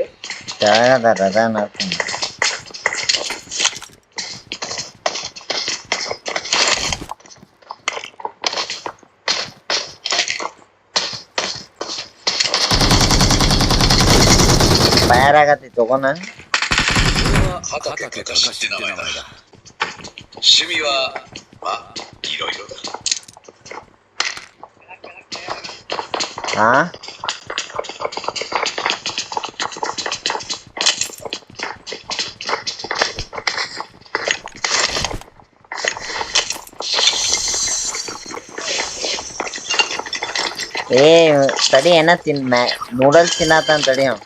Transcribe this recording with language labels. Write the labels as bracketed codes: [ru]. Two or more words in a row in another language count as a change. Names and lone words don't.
[kn] ಕೆಳಗದಾರ. ಅದಾನ ಫೈರ್ ಆಗತ್ತಿ, ತಗೋಣ. [ja] 畑か知って名前だ。趣味はまあいろいろだ。 [kn] ಹಾ ತಡಿ, ಏನ ನೂಡಲ್ಸ್ ತಿನ್ನತ್ತ ತಡಿ.